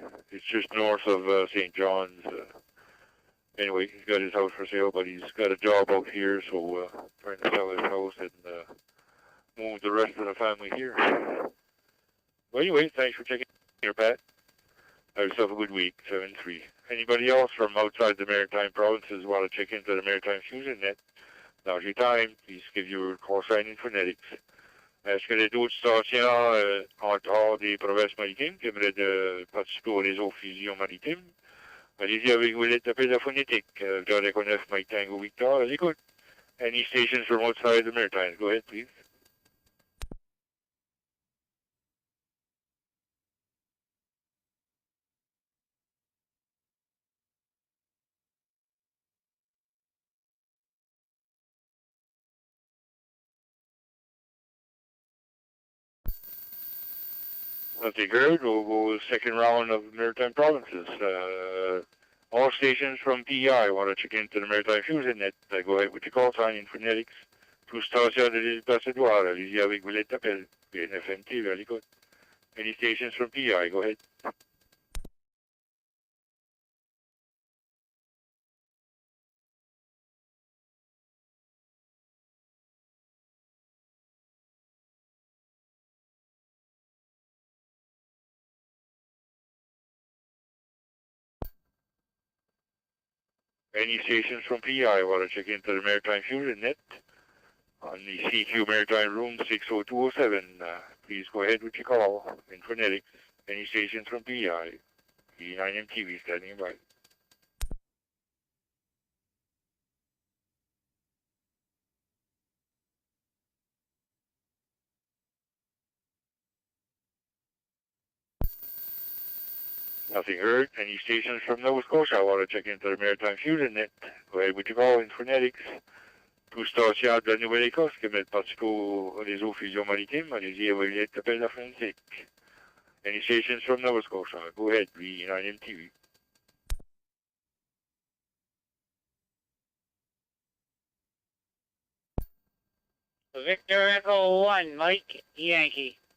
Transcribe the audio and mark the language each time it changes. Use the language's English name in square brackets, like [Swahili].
[English] It's just north of St. John's. Anyway, he's got his house for sale, but he's got a job out here, so trying to sell his house and move the rest of the family here. Well, anyway, thanks for checking in here, Pat. Have yourself a good week, 7-3. Anybody else from outside the Maritime provinces want to check into the Maritime Fusion Net? Now's your time. Please give your call sign in phonetics. [French] Est-ce que les autres stations en dehors des provinces maritimes qui aimeraient de participer au réseau Fusion Maritime? Allez-y avec vos lettres d'appel à phonétique. [English] John Echo 9, Mike Tango Victor, [French] à l'écoute. [English] Any stations from outside the Maritime? Go ahead, please. Nothing heard. We'll go second round of Maritime provinces. All stations from PEI want to check into the Maritime Fusion Net. Go ahead with your call sign in phonetics. [French] Tout stations de l'île Passadoire. Allez-y avec vos lettres d'appel. [English] BNFMT, very good. Any stations from PEI? Go ahead. Any stations from PEI want to check into the Maritime Fusion Net on the CQ Maritime Room 60207. Please go ahead with your call in phonetics. Any stations from PEI. E9MTV standing by. Nothing heard. Any stations from Nova Scotia want to check into the Maritime Fusion Net. Go ahead with your call in phonetics. [French] Tout stations de la Nouvelle-Écosse qui veulent participer au réseau Fusion Maritime. Allez-y avec les lettres d'appel à phonétique. [English] Any stations from Nova Scotia? Go ahead, E9MTV. Victor Echo 1, Mike Yankee.